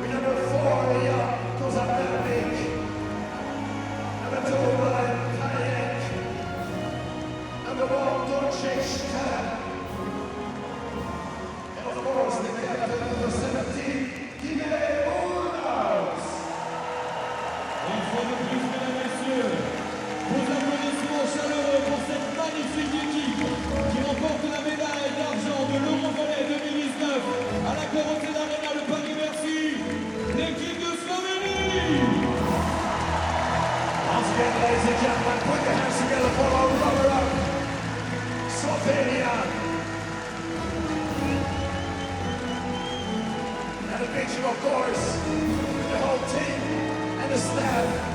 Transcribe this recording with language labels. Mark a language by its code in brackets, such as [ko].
[en] With number 4, Jan Kozabernik. Number 2, Milan Kajek. Number 1, Dorček Škar. And of course, the captain of the 17, Tina Murnauts. [fr] Une fois de plus, mesdames et messieurs, vos applaudissements chaleureux pour cette magnifique équipe qui remporte la médaille d'argent de l'EuroVolley 2019 à l'AccorHotels Arena de Paris. Merci, l'équipe de Slovénie. [en] Once again, ladies and gentlemen, put your hands together for our runner-up, Slovenia. And a picture, of course, with the whole team and the staff.